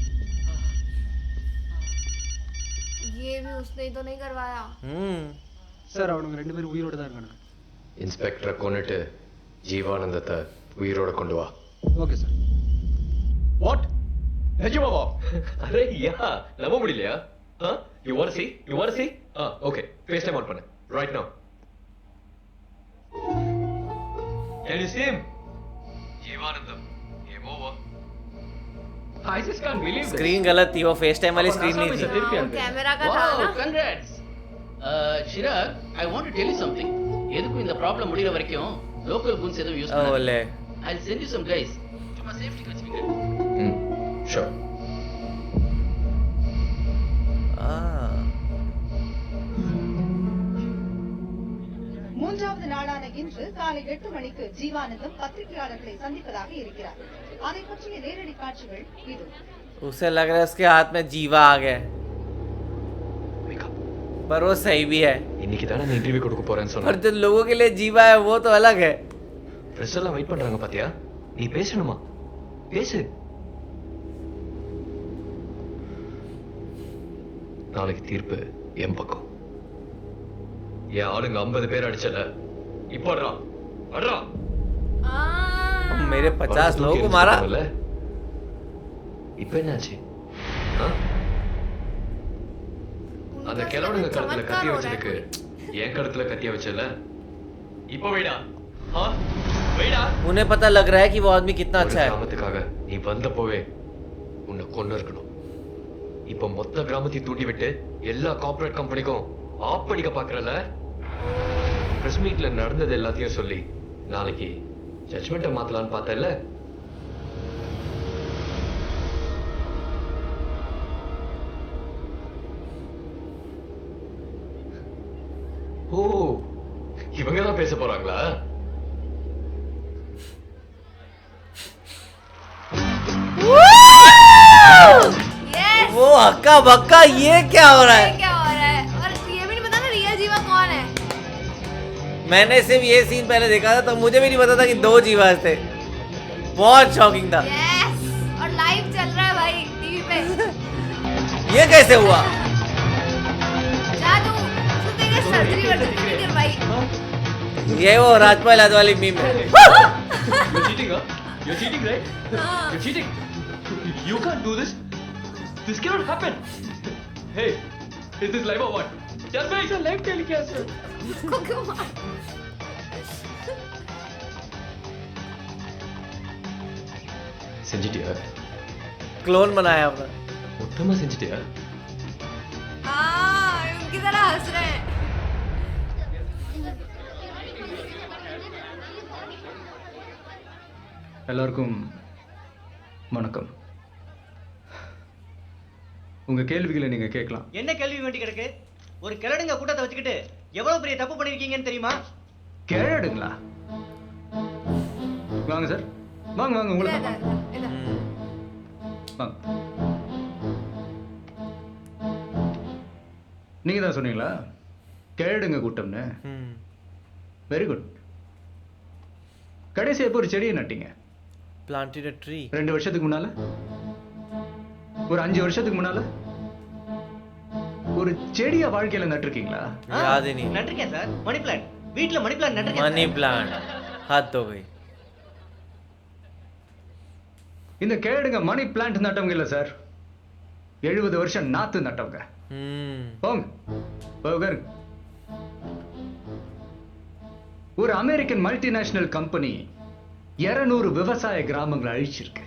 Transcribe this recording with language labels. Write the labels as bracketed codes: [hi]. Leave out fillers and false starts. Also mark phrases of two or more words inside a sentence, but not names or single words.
[hi] ये भी उसने ही तो नहीं करवाया। [ta] சார் அவனுங்க ரெண்டு பேரும் உயிரோட தான் இருக்கானுங்க. இன்ஸ்பெக்டரை கொன்னுட்டு ஜீவானந்தத்தை உயிரோட கொண்டு வா. ஓகே சார். வாட்? நிஜமாவா? அரே யா, நம்ப முடியலையா? [en] You want to see? You want to see? Okay. FaceTime on பண்ணு. Right now. Can you see him? ஜீவானந்தம். Game over. I just can't believe it. [hi] स्क्रीन गलत थी, वो फेस टाइम वाली स्क्रीन नहीं थी, कैमरा का था ना। [en] Congrats. Chirag, I want to tell you something. [ta] எதுக்கும் இந்த ப்ராப்ளம் முடியற வரைக்கும் [en] local goons [ta] எதுவும் யூஸ் பண்ணாத. ओले [en] I'll send you some guys. [ta] சும்மா சேஃப்டி வச்சுக்கங்க. [en] Sure. [ta] மூன்றாவது நாளான இன்று காலை 8 மணிக்கு ஜீவானந்தம் பத்திரிகையாளர்களை சந்திப்பதாக இருக்கிறார். அதை பற்றிய நேரடி காட்சிகள் இது. [hi] उसे लग रहा है उसके हाथ में जीवा आ गया, पर वो सही भी है। [ta] இன்னைக்கு தான நான் இன்டர்வியூ கொடுக்க போறேன்னு [hi] पर [ta] சொன்னேன். [hi] जो लोगों के लिए जीवा है वो तो अलग है। [ta] பிரஸ் எல்லாம் வெயிட் பண்றாங்க பாத்தியா? நீ பேசணுமா? பேசு. நாளைக்கு தீர்ப்பு என் பக்கம். என் ஆளுங்க 50 பேர் அடிச்சல, இப்போ அட்ரா [hi] मेरे 50 लोगों को मारा। [ta] இப்போ என்னாச்சு? அந்த கிழவனுங்க கழுத்துல கத்தி வச்சதுக்கு என் கழுத்துல கத்திய வச்சல, இப்போ வைடா. வைடா. [hi] उन्हें पता लग रहा है कि वो आदमी कितना अच्छा है। [ta] கிராமத்துக்காக நீ வந்தப்போவே உன்னை கொன்னு இருக்கணும். இப்போ மொத்த கிராமத்தையும் தூண்டி விட்டு எல்லா [en] corporate company [ta] ஆப் பண்ணிக்க பாக்குறல. [en] press meet [ta] நடந்தது எல்லாத்தையும் சொல்லி நாளைக்கு ஜட்ஜ்மெண்ட்டை மாத்தலான்னு பார்த்தல. ஓ, இவங்க தான் பேச போறாங்களா? [en] Yes! [hi] वो हक्का बक्का, ये क्या हो रहा ये है? क्या हो रहा है? और ये भी नहीं पता ना रियल जीवा कौन है। मैंने सिर्फ ये सीन पहले देखा था तो मुझे भी नहीं पता था कि 2 जीवा थे। बहुत शॉकिंग था। [en] Yes! [hi] और लाइव चल रहा है भाई टीवी पे। ये कैसे हुआ? जा तू तेरे सर्जरी वर्जरी नहीं करवाई। ये वो राजपाल यादव वाली मीम है। [en] You're cheating, huh? You're cheating, right? You're cheating. You can't do this. This cannot happen. Hey, is this live or what? Tell me. It's a live telecast, sir. [hi] इसको क्यों मार? [ta] செஞ்சிட்டியா? [hi] क्लोन बनाया अपना। [ta] மொத்தமா செஞ்சிட்டியா? [hi] उनकी तरह हंस रहे हैं। [ta] எல்லாருக்கும் வணக்கம். உங்க கேள்விகளை நீங்க கேட்கலாம். என்ன கேள்வி வேண்டி கிடக்கு? ஒரு கிழடுங்க கூட்டத்தை வச்சுக்கிட்டு எவ்வளவு பெரிய தப்பு பண்ணிருக்கீங்கன்னு தெரியுமா? கேளுங்களா? வாங்க சார், வாங்க வாங்க, உங்களை [hi] इधर, इधर, इधर। [ta] வாங்க. நீங்க தான் சொன்னீங்களா கேளுங்க கூட்டம்னு? [en] very good. [ta] கடைசி எப்போ ஒரு செடியை நட்டீங்க? [en] Planted a tree. [ta] 2 வருஷத்துக்கு முன்னால? ஒரு 5 வருஷத்துக்கு முன்னால? ஒரு செடியை வாழ்க்கையில நட்டிருக்கீங்களா? [hi] याद ही नहीं। [ta] நட்டிருக்கேன் சார், [en] money plant. [ta] வீட்ல [en] money plant [ta] நட்டிருக்கேன். [en] money plant, [hi] हाथ धो गई। [ta] இந்த கேடுங்க [en] money plant [ta] நட்டவங்க இல்ல சார், 70 வருஷம் நாத்து நட்டவங்க. போங்க போங்க. ஒரு [en] American multinational company [ta] 200 விவசாய கிராமங்களை அழிச்சிருக்கு.